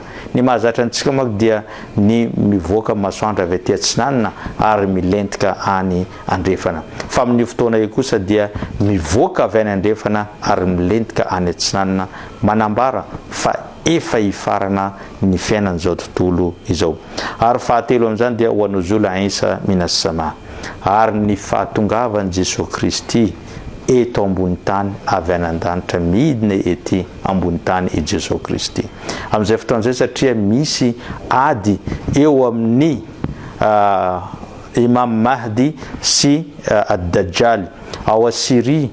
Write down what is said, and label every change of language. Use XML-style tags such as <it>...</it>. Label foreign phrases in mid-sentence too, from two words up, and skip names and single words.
<mg>Ny mahazatra antsika moa dia ny mivoaka masoandro avy aty atsinanana ary milentika any andrefana. Fa amin'ny fotoana io kosa dia mivoaka avy any andrefana ary milentika any atsinanana, manambara fa efa hifarana ny fiainan'izao tontolo izao. Ary fahatelo amin'izany dia</mg> <ar>ونزول عيسى من السماء,</ar> <mg>ary ny fahatongavan'i Jesosy Kristy eto ambony tany avy any an-danitra midina ety ambony tany i Jesosy Kristy. Amin'izay fotoan'izay satria misy ady eo amin'ny Imam Mahdi sy ad-Dajjal ao a Syria.</mg>